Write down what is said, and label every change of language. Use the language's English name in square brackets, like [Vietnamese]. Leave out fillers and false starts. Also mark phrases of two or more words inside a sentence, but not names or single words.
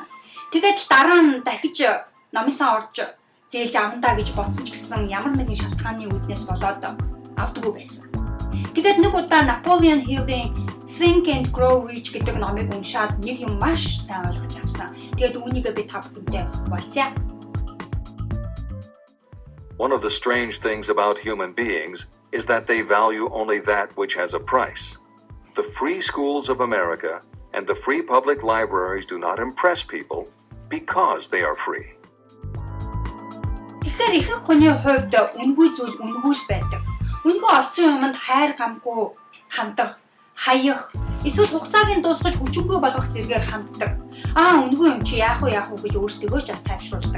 [Mongolian] Тэгээд дараа нь дахиж номын сан орж зээлж авандаа гэж бодсон ч гэсэн ямар нэгэн шалтгааны үүднээс болоод авдаггүй байсан. Тэгээд нэг удаа Napoleon Hill-ийн Think and Grow Rich гэдэг номыг уншаад нэг юм маш сайн ойлгож авсан. Тэгээд үүнийгээ би та бүхэндээ хуваалцъя. [English] One of the strange things about human beings is that they value only that which has a price. The free schools of America and the free public libraries do not impress people because they are free. [Mongolian] Тэгэхээр ихэнх хүний хувьд үнгүй зүйл үнгүй л байдаг. Үнгүй олцсон юмд хайр гамгүй хандах, хаях, эсвэл хугацааг нь дуусгаж хүчингүй болгох зэргээр ханддаг. Үнгүй юм чи яах вэ гэж өөрсдөө ч бас тайвшруулдаг.